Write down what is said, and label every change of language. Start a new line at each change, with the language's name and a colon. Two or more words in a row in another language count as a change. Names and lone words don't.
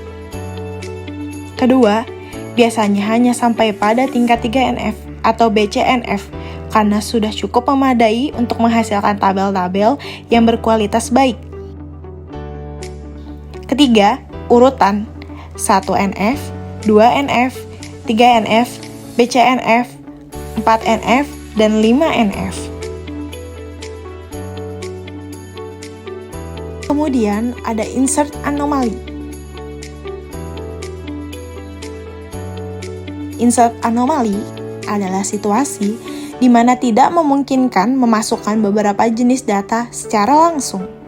Indonesian: Kedua, biasanya hanya sampai pada tingkat 3NF atau BCNF, karena sudah cukup memadai untuk menghasilkan tabel-tabel yang berkualitas baik. Ketiga, urutan 1NF, 2NF, 3NF, BCNF, 4NF, dan 5NF. Kemudian ada
English: insert anomaly. Insert anomaly
Indonesian: adalah situasi di mana tidak memungkinkan memasukkan beberapa jenis data secara langsung.